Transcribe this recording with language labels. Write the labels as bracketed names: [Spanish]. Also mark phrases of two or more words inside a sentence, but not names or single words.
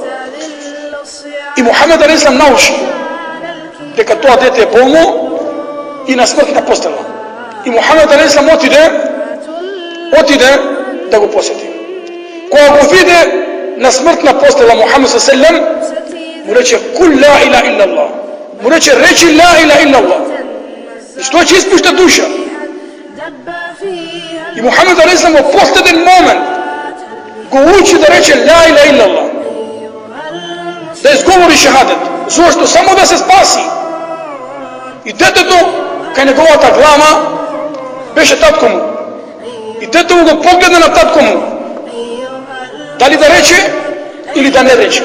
[Macedonian] И Мухамед алейхиссалам научи дека тоа дете е болно и на смртна постела. И Мухамед алейхиссалам отиде да го посети. Кога го виде на смртна постела Мухамед [Arabic] صلى الله عليه وسلم, [Macedonian] му рече: [Arabic] "قل لا إله إلا الله." [Macedonian] Му рече: "Речи [Arabic] لا إله إلا الله." [Macedonian] И што ќе испушта душа. И Мухамед алейхиссалам во последен момент го учи да рече [Arabic] لا إله إلا الله, [Macedonian] да изговори шахадет. Зошто? Само да се спаси. И детето кај неговата глава беше татко му. И детето го погледна на татко му, дали да рече или да не рече.